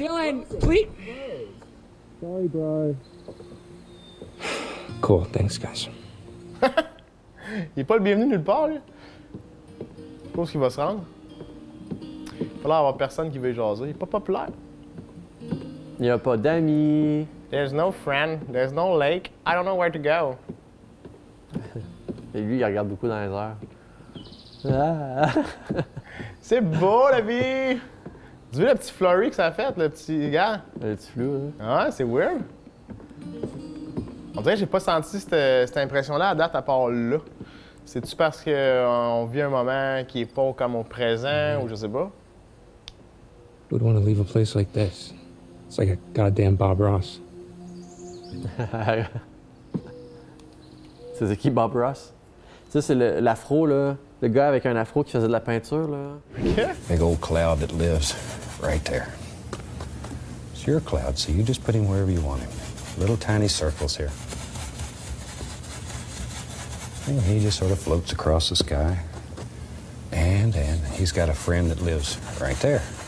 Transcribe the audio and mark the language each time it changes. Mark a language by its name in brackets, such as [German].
[English] Dylan, please. Sorry, bro. Cool, thanks, guys. [French] Il est pas le bienvenu nulle part, lui. Je pense qu'il va se rendre. Il va falloir avoir personne qui veut jaser. Il est pas populaire. Il n'y a pas d'amis. [English] There's no friend, there's no lake, I don't know where to go. [French] Et lui, il regarde beaucoup dans les airs. Ah. C'est beau, la vie! Tu vois le petit flurry que ça a fait, le petit gars? Le petit flou, hein? Ah, c'est weird. On dirait que j'ai pas senti cette impression-là à date à part là. C'est-tu parce qu'on vit un moment qui est pas comme au présent ou je sais pas? [English] Who would want to leave a place like this? It's like a goddamn Bob Ross. [French] C'est qui, Bob Ross? Ça, c'est l'afro, là. Le gars avec un afro qui faisait de la peinture, là. [English] Big old cloud that lives right there. It's your cloud, so you just put him wherever you want him. Little tiny circles here. And he just sort of floats across the sky. And he's got a friend that lives right there.